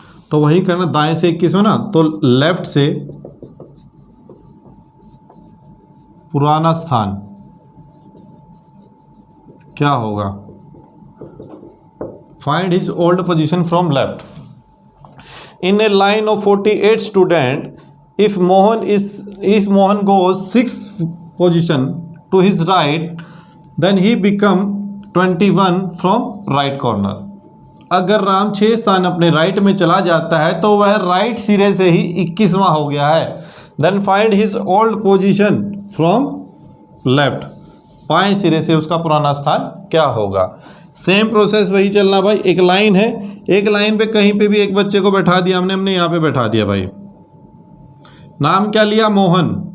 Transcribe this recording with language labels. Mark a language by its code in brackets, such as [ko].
[hi] तो वही करना, दाएं से 21 में ना, तो लेफ्ट से पुराना स्थान क्या होगा? [en] Find his old position from left in a line of 48 student. If Mohan goes 6th position to his right, then he become 21 from right corner. [hi] अगर राम 6 स्थान अपने राइट में चला जाता है तो वह राइट सिरे से ही 21वां हो गया है. [en] Then find his old position from left. [hi] बाएं सिरे से उसका पुराना स्थान क्या होगा? सेम प्रोसेस वही चलना भाई. एक लाइन है, एक लाइन पे कहीं पे भी एक बच्चे को बैठा दिया हमने यहाँ पे बैठा दिया भाई. नाम क्या लिया? मोहन.